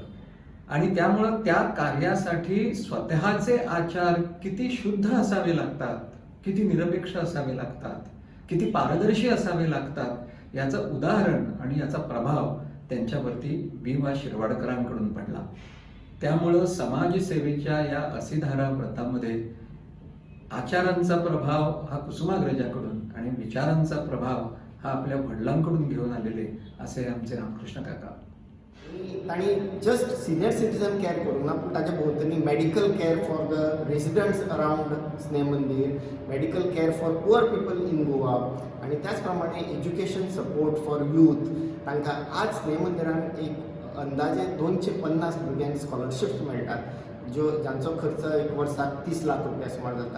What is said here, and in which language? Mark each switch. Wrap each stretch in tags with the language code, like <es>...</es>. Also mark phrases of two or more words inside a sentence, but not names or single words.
<mr>आणि त्यामुळं त्या कार्यासाठी स्वतःचे आचार किती शुद्ध असावे लागतात, किती निरपेक्ष असावे लागतात, किती पारदर्शी असावे लागतात याचं उदाहरण आणि याचा प्रभाव त्यांच्यावरती वि.वा. शिरवाडकरांकडून पडला. त्यामुळं समाजसेवेच्या या असीधारा व्रतामध्ये आचारांचा प्रभाव हा कुसुमाग्रजाकडून आणि विचारांचा प्रभाव हा आपल्या वडिलांकडून घेऊन आलेले असे आमचे रामकृष्ण काका.</mr> <kok>तांणी जस्ट</kok> <en>senior citizen care</en> <kok>करूंक ना, पूण ताच्या भोंवतणी</kok> <en>medical care for the residents around Sneh Mandir, medical care for poor people in Goa</en> <kok>आनी त्याच प्रमाणे</kok> <en>education support for youth.</en> <kok>तांकां आज स्नेह मंदिरान एक अंदाजे 250 भुरग्यांक स्कॉलरशिप्स मेळटात, जांचो खर्च एक वर्साक 30 लाख रुपया सुमार जाता.</kok>